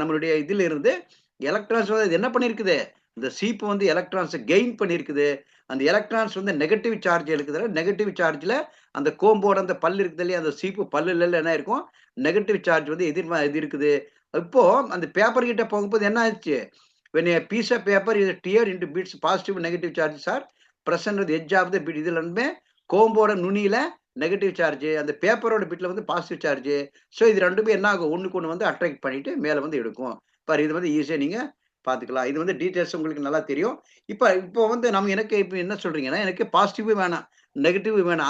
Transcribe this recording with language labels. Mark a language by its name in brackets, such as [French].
[Tamil] நம்மளுடைய இதுல இருந்து எலக்ட்ரான்ஸ் வந்து இது என்ன பண்ணியிருக்குது? இந்த சீப் வந்து எலக்ட்ரான்ஸ கெயின் பண்ணியிருக்குது. அந்த எலக்ட்ரான்ஸ் வந்து நெகட்டிவ் சார்ஜ் இருக்குதுல, நெகட்டிவ் சார்ஜ்ல அந்த கோம்போட அந்த பல் இருக்குது இல்லையா? அந்த சீப்பு பல்லுல என்ன இருக்கும்? நெகட்டிவ் சார்ஜ் வந்து இது இருக்குது. இப்போ அந்த பேப்பர் கிட்ட போகும்போது என்ன ஆச்சு? [English] when a piece of paper is teared into bits, positive negative charges are present at the edge of the bit. [Tamil] இதுல இருந்துமே கோம்போட நுனியில நெகட்டிவ் சார்ஜ், அந்த பேப்பரோட பிட்ல வந்து பாசிட்டிவ் சார்ஜ். ஸோ இது 2மே என்ன ஆகும்? ஒண்ணுக்கு ஒண்ணு வந்து அட்ராக்ட் பண்ணிட்டு மேல வந்து எடுக்கும். பாரு இது வந்து ஈஸியா நீங்க பார்த்துக்கலாம். இது வந்து டீட்டெயில்ஸ் உங்களுக்கு நல்லா தெரியும். இப்போ வந்து எனக்கு இப்ப என்ன சொல்றீங்கன்னா, எனக்கு பாசிட்டிவும் வேணாம், நெகட்டிவும் வேணாம்.